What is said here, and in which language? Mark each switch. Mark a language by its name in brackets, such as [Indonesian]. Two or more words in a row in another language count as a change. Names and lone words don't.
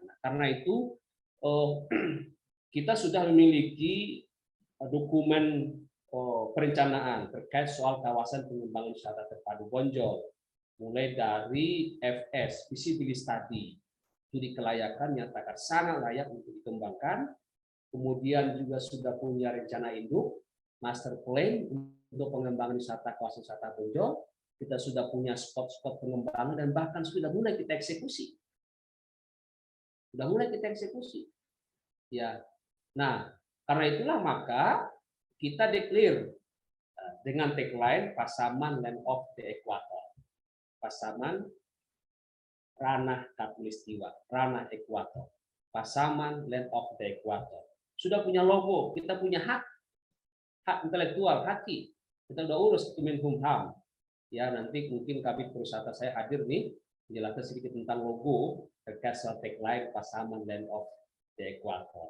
[Indonesian] Nah, karena itu kita sudah memiliki dokumen perencanaan terkait soal kawasan pengembangan wisata terpadu Bonjol, mulai dari FS, [English] feasibility study, [Indonesian] studi kelayakan nyatakan sangat layak untuk dikembangkan, kemudian juga sudah punya rencana induk, [English] master plan [Indonesian] untuk pengembangan wisata kawasan wisata Bonjol, kita sudah punya spot-spot pengembangan dan bahkan sudah mulai kita eksekusi. Ya. Nah, karena itulah maka kita declare dengan tagline Pasaman Land of the Equator. Pasaman ranah khatulistiwa, ranah ekuator. Pasaman Land of the Equator. Sudah punya logo, kita punya hak intelektual, haki. Kita udah urus Kemenkumham. Ya, nanti mungkin Kabid Pariwisata saya hadir nih menjelaskan sedikit tentang logo terkait soal tagline Pasaman Land of the Equator.